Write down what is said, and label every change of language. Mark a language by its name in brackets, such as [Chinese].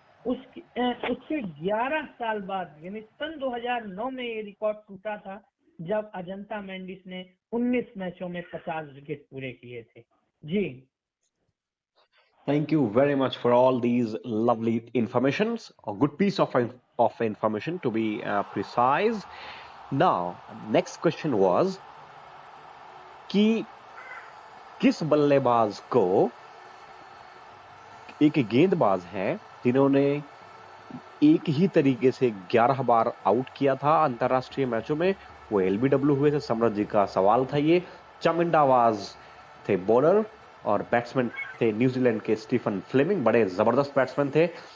[Hindi] उससे 11 साल बाद यानी सन 2009 में ये रिकॉर्ड टूटा था, जब अजंता मेंडिस ने 19 मैचों में 50 विकेट पूरे किए थे। जी, [English] Thank you very much for all these lovely informations. A good piece of information, to be precise. Now, next question was [Hindi] कि किस बल्लेबाज को, एक गेंदबाज है जिन्होंने एक ही तरीके से 11 बार आउट किया था अंतरराष्ट्रीय मैचों में, वो एलबीडब्ल्यू हुए थे। समरथ जी का सवाल था ये। चमिंडावाज थे बॉलर और बैट्समैन थे न्यूजीलैंड के स्टीफन फ्लेमिंग, बड़े जबरदस्त बैट्समैन थे।